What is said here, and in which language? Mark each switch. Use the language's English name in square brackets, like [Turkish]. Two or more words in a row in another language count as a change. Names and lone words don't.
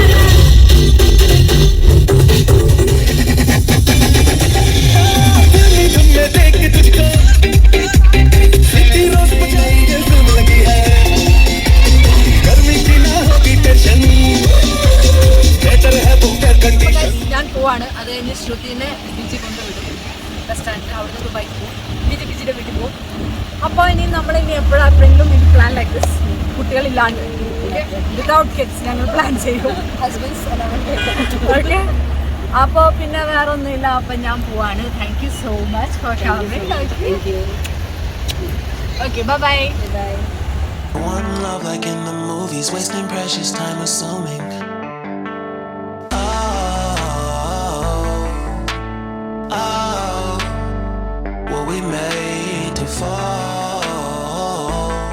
[Hindi] देख तुझको रोज लगी है, गर्मी की ना होगी टेंशन, बेहतर है बुकर कंडीशन. [Malayalam] ഞാൻ പോവാണ്. അത് കഴിഞ്ഞ് ശ്രുതിനെ ബീച്ചിൽ കൊണ്ടുവിടും, ബസ് സ്റ്റാൻഡിൽ. അവിടെ നിന്ന് ബൈക്ക് പോകും, ബീച്ചിൻ്റെ വീട്ടിൽ പോകും. അപ്പോൾ ഇനി നമ്മളിനി എപ്പോഴെങ്കിലും ഇത് [English] plan like this, [Malayalam] കുട്ടികളില്ലാണ്ട് [English] without kids [Malayalam] ഞങ്ങൾ പ്ലാൻ ചെയ്യും. ഓക്കെ, അപ്പോൾ പിന്നെ വേറെ ഒന്നുമില്ല. അപ്പം ഞാൻ പോവാണ്. [English] Thank you so much for coming. Okay, bye bye. One love like in the movies, wasting precious time assuming. Oh, were we made to fall?